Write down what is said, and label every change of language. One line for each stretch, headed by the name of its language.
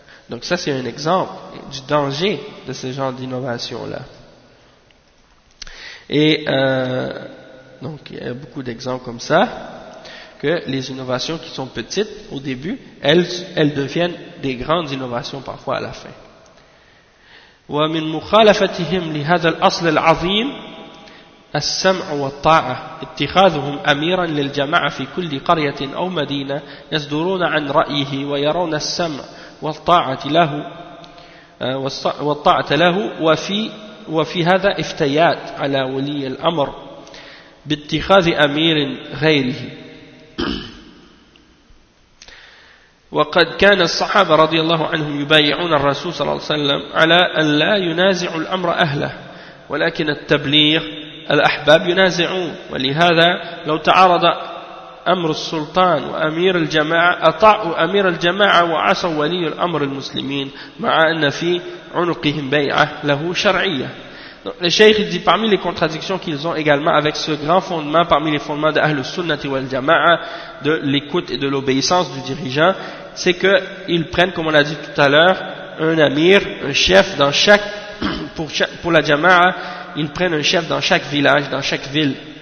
French: Donc ça, c'est un exemple du danger de ce genre d'innovation-là. Et donc, il y a beaucoup d'exemples comme ça, que les innovations qui sont petites au début, elles deviennent des grandes innovations parfois à la fin.
Arabic: وَمِنْ مُخَالَفَتِهِمْ لِهَذَا الْأَصْلِ الْعَظِيمِ السَّمْعُ وَالطَّاعَةِ اتِّخَاذُهُمْ أَمِيرًا لِلْجَمَعَةِ فِي كُلِّ قَرْيَةٍ أَوْ مَدِينَةٍ يَصْدُرُونَ عَنْ رَأْيِهِ وَيَرَوْنَ السَّمْعَ والطاعة له وفي هذا افتيات على ولي الأمر باتخاذ أمير غيره وقد كان الصحابة رضي الله عنهم يبايعون الرسول صلى الله عليه وسلم على أن لا ينازع الأمر أهله ولكن التبليغ الأحباب ينازعون ولهذا لو تعارض أمر السلطان وأمير الجماعة أطاعوا أمير الجماعة وعصوا ولي الأمر المسلمين مع أن في عنقهم بيعة له شرعية.
French: Donc, le Cheikh dit parmi les contradictions qu'ils ont également avec ce grand fondement, parmi les fondements de Ahlus Sunnah et Wal Jama'a, de l'écoute et de l'obéissance du dirigeant, c'est qu'ils prennent, comme on l'a dit tout à l'heure, un amir, un chef dans chaque, pour la Jama'a, ils prennent un chef dans chaque village, dans chaque ville.